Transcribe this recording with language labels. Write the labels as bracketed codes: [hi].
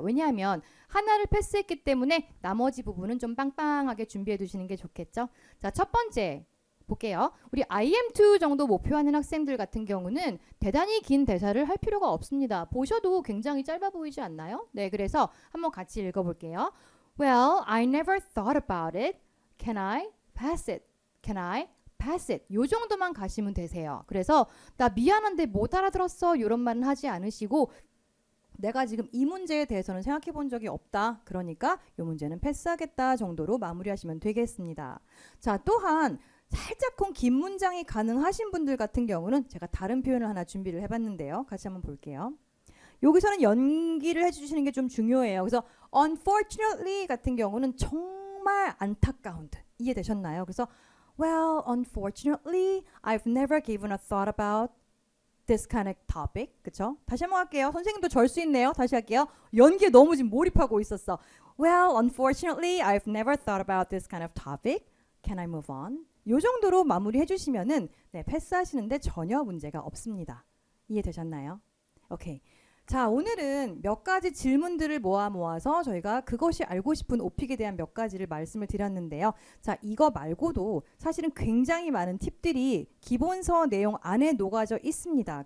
[ko] 왜냐하면 하나를 패스했기 때문에 나머지 부분은 좀 빵빵하게 준비해 두시는 게 좋겠죠. 자, 첫 번째 볼게요. 우리 IM2 정도 목표하는 학생들 같은 경우는 대단히 긴 대사를 할 필요가 없습니다. 보셔도 굉장히 짧아 보이지 않나요? 네, 그래서 한번 같이 읽어볼게요. [en] Well, I never thought about it. Can I pass it? Can I pass it? [ko] 요 정도만 가시면 되세요. 그래서 나 미안한데 못 알아들었어. 이런 말은 하지 않으시고 내가 지금 이 문제에 대해서는 생각해 본 적이 없다. 그러니까 이 문제는 패스하겠다 정도로 마무리하시면 되겠습니다. 자, 또한 살짝쿵 긴 문장이 가능하신 분들 같은 경우는 제가 다른 표현을 하나 준비를 해봤는데요. 같이 한번 볼게요. 여기서는 연기를 해주시는 게 좀 중요해요. 그래서 unfortunately 같은 경우는 정말 안타까운 듯. 이해되셨나요? [en] 그래서 well, unfortunately, I've never given a thought about this kind of topic. [ko] 그쵸? 다시 한번 할게요. 선생님도 절 수 있네요. 다시 할게요. 연기에 너무 지금 몰입하고 있었어. [en] Well, unfortunately, I've never thought about this kind of topic. Can I move on? [ko] 요 정도로 마무리해 주시면은 네, 패스하시는데 전혀 문제가 없습니다. 이해되셨나요? 오케이. 자, 오늘은 몇 가지 질문들을 모아서 저희가 그것이 알고 싶은 오픽에 대한 몇 가지를 말씀을 드렸는데요. 자, 이거 말고도 사실은 굉장히 많은 팁들이 기본서 내용 안에 녹아져 있습니다.